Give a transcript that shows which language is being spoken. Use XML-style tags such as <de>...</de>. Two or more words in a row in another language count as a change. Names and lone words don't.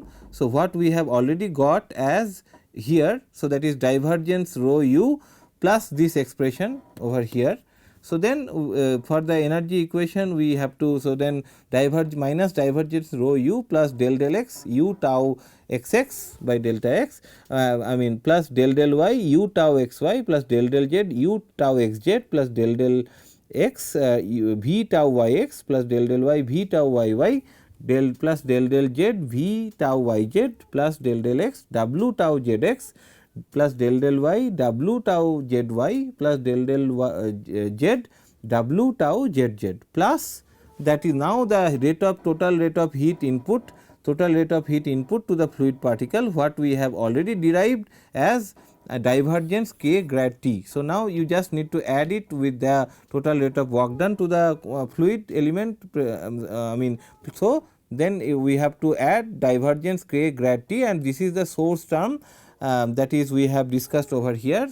<en>So, what we have already got as here, so that is divergence rho u plus this expression over here. So, then for the energy equation we have to, so then minus divergence rho u plus del x u tau x x by delta x, plus del y u tau x y plus del z u tau x z plus del x v tau y x plus del y v tau y y plus del z v tau y z plus del x w tau z x plus del y w tau z y plus del z w tau z z, plus that is now the total rate of heat input to the fluid particle, what we have already derived as a divergence k grad T. So, now you just need to add it with the total rate of work done to the fluid element, so then we have to add divergence k grad T, and this is the source term that is we have discussed over here.</en>